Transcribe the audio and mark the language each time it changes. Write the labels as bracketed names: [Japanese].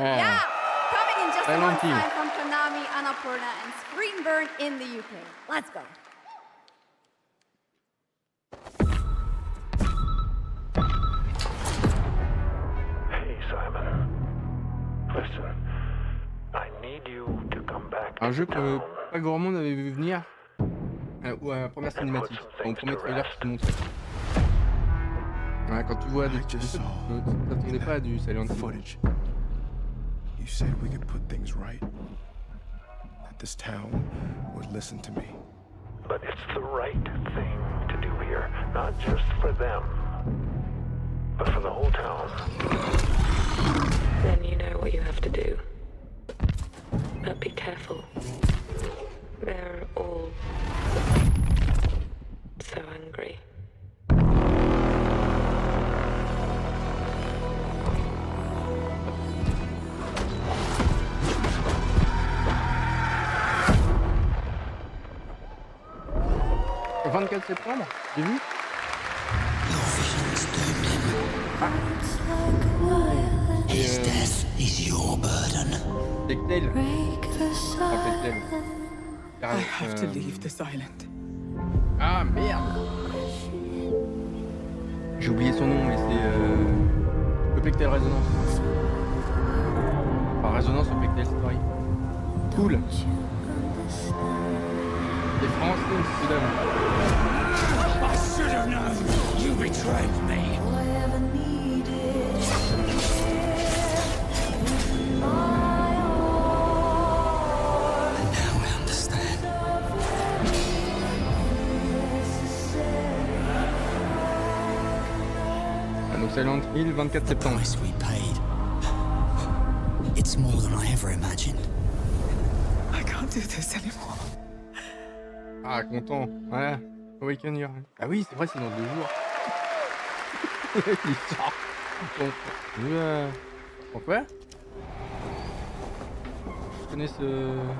[English] Yeah, coming in just a month's time from Konami, Annapurna, and Screenburn in the UK. Let's go. Hey, Simon. Listen, I need you to come back. [French] Un jeu que pas grand monde avait vu venir. Ou à la première cinématique, au premier trailer qui se montrait. Ouais, quand tu vois des trucs, tu t'attendais pas à du Silent Hill. [English] Footage. You said we could put things right. That this town would listen to me. But it's the right thing to do here, not just for them, but for the whole town. Then you know what you have to do. But be careful. They're all so angry. [French] Le 24 septembre, j'ai vu. [English] His death is your burden. Plectel. I have to leave this island. [French] Ah merde. J'ai oublié son nom, mais c'est le Plectel Résonance. Enfin, Résonance au Plectel Story. Cool. Les Français, c'est là. [English] I should have known! You betrayed me! Now I understand. [French] Ah, donc Silent Hill, 24 septembre. [English] Price we paid. It's more than I ever imagined. I can't do this anymore. [French] Ah, content. Voilà. Awaken Your... Ah oui, c'est vrai, c'est dans 2 jours. Il sort. Bon. Pourquoi? Je connais ce...